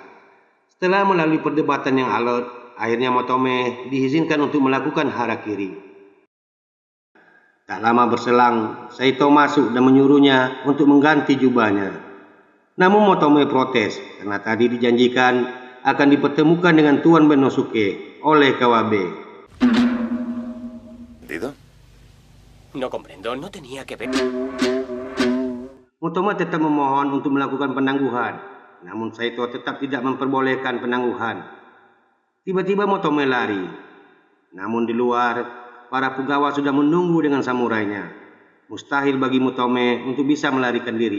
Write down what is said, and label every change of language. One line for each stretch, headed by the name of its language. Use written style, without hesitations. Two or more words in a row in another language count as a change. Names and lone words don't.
Indonesian: Setelah melalui perdebatan yang alot, akhirnya Motome diizinkan untuk melakukan harakiri. Tak lama berselang, Saito masuk dan menyuruhnya untuk mengganti jubahnya. Namun Motome protes karena tadi dijanjikan akan dipertemukan dengan Tuan Benosuke oleh Kawabe.
Spanish: ¿Entendido? No comprendo, no tenía que ver.
Indonesian: Motome tetap memohon untuk melakukan penangguhan. Namun Saito tetap tidak memperbolehkan penangguhan. Tiba-tiba Motome lari. Namun di luar, para punggawa sudah menunggu dengan samurainya. Mustahil bagi Motome untuk bisa melarikan diri.